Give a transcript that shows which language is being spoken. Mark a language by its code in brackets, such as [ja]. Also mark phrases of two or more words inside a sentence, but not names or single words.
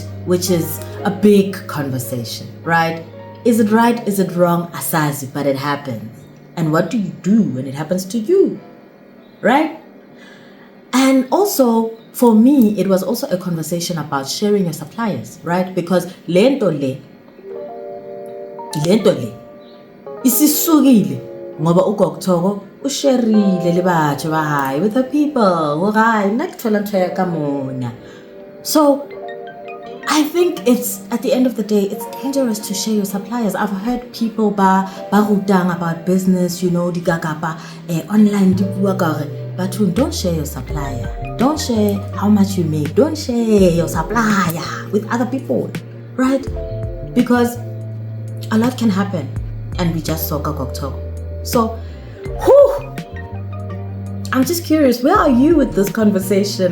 [en] Which is a big conversation, right? Is it right? Is it wrong? Asazi, but it happens. And what do you do when it happens to you, right? And also, for me, it was also a conversation about sharing your suppliers, right? Because [zu] lento le, isisukile ngoba Ukoktogo usharile [st] le batho ba hae [en] with the people, so I think it's, at the end of the day, it's dangerous to share your suppliers. I've heard people barutang about business, [st] di gagapa online di bua ka re bathong, [en] don't share your supplier. Don't share how much you make. Don't share your supplier with other people, right? Because a lot can happen, and we just saw Ukoktogo. So, I'm just curious, where are you with this conversation?